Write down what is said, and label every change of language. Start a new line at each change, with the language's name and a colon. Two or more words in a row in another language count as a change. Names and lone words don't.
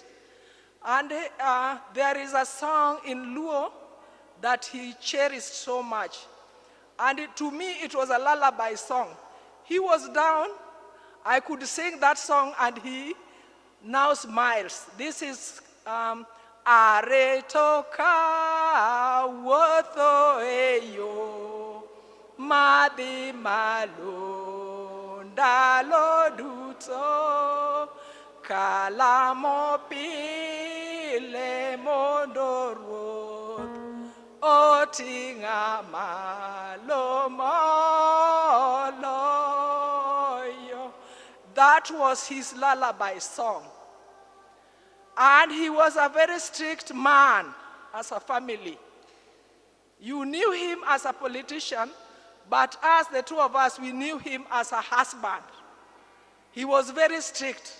English: And there is a song in Luo that he cherished so much. And to me, it was a lullaby song. He was down, I could sing that song, and he now smiles. This is
Luo (Kenya and Tanzania): Are toka wotho eyo madhi malo ndalo duto kalamo pile mondo ruoth oting'a malo moloyo.
English: That was his lullaby song. And he was a very strict man as a family. You knew him as a politician, but us, the two of us, we knew him as a husband. He was very strict.